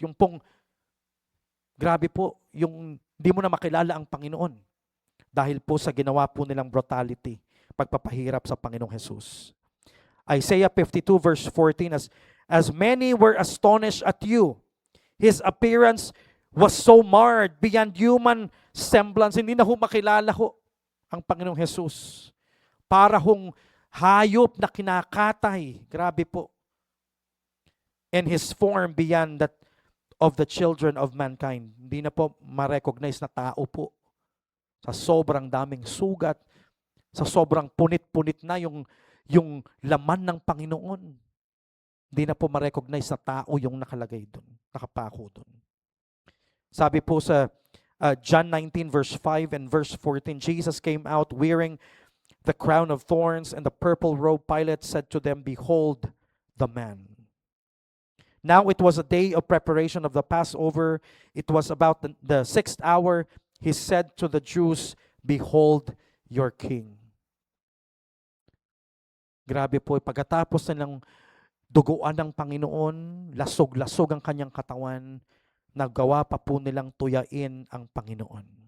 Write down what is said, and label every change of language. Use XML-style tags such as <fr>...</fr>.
<tl>Yung pong, grabe po, yung di mo na makilala ang Panginoon dahil po sa ginawa po nilang brutality, pagpapahirap sa Panginoong Jesus.</tl> <en>Isaiah 52 verse 14, as many were astonished at you, his appearance was so marred beyond human semblance.</en> <tl>Hindi na ho makilala ho ang Panginoong Jesus. Para hong hayop na kinakatay. Grabe po.</tl> <en>And his form beyond that of the children of mankind.</en> <tl>Hindi na po ma-recognize na tao po. Sa sobrang daming sugat, sa sobrang punit-punit na yung laman ng Panginoon. Hindi na po ma-recognize na tao yung nakalagay doon, nakapako doon. Sabi po sa</tl> <en>John 19 verse 5 and verse 14, Jesus came out wearing the crown of thorns and the purple robe. Pilate said to them, behold the man. Now it was a day of preparation of the Passover. It was about the 6th hour. He said to the Jews, behold your king.</en> <tl>Grabe po, pagkatapos nilang duguan ng Panginoon, lasog-lasog ang kanyang katawan, nagawa pa po nilang tuyain ang Panginoon.</tl>